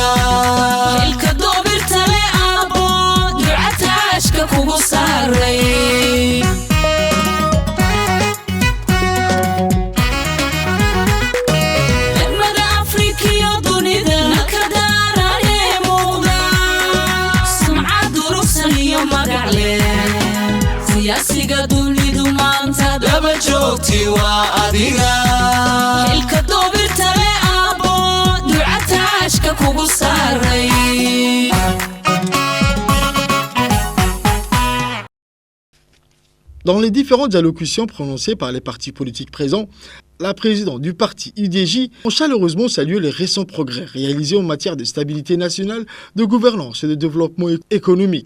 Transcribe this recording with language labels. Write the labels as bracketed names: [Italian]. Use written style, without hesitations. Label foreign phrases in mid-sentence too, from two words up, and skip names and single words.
[Somali] xilka doobirta le aabo ducataashka kugu saaray degmada afrikiyo dunida nalka daaran ee muuqda sumcad durugsan iyo magac leh siyaasiga dunidu maanta daba joogti waa adiga xilka doobirta le aabo ducataashka kugu saaray [French] Dans les différentes allocutions prononcées par les partis politiques présents, la présidente du parti UDJ a chaleureusement salué les récents progrès réalisés en matière de stabilité nationale, de gouvernance et de développement économique.